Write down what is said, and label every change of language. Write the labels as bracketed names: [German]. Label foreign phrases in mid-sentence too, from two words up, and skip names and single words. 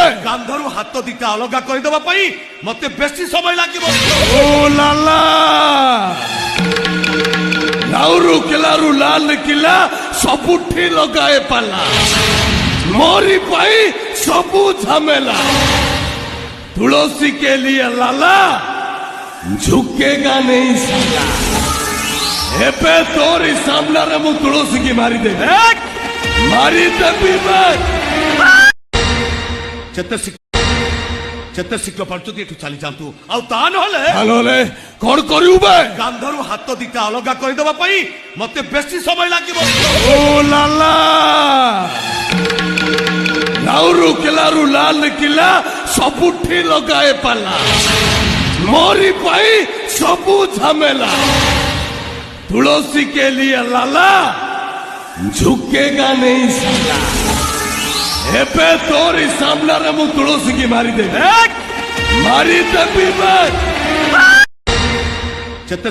[Odia] କାନ୍ଧରୁ ହାତ ଦିଟା ଅଲଗା କରିଦେବା ପାଇଁ ମତେ ବେଶୀ ସମୟ ଲାଗିବ। ଓ ଲାଲା ଲାଉରୁ କିଲାରୁ ଲାଲ କିଲା ସବୁଠି ଲଗାଏ ପାଲା ମୋରି ପାଇଁ ସବୁ ଝାମେଲା [Hindi] तुलसी के लिए लाला झुकेगा नहीं साला [Odia] ଏପେ ତୋରି ସାମନା ରେ ମୁ ତୁଳସୀ କି ମାରି ଦେ ଯେତେ ଶୀଘ୍ର ପାରୁଛନ୍ତି ଏଠୁ ଚାଲି ଯାଆନ୍ତୁ ଆଉ ତା ନହେଲେ ନହେଲେ କଣ କରିବୁ ବେ? କାନ୍ଧରୁ ହାତ ଦିଟା ଅଲଗା କରିଦେବା ପାଇଁ ମତେ ବେଶୀ ସମୟ ଲାଗିବ। ଓ ଲାଲା ଲାଉରୁ କିଲାରୁ ଲାଲ କିଲା ସବୁଠି ଲଗାଏ ପାଲା ମୋରି ପାଇଁ ସବୁ ଝାମେଲା [Hindi] तुलसी के लिए लाला झुकेगा नहीं साला [Odia] ଏପେ ତୋରି ସାମନା ରେ ମୁ ତୁଳସୀ କି ମାରି ଦେ ଯେତେ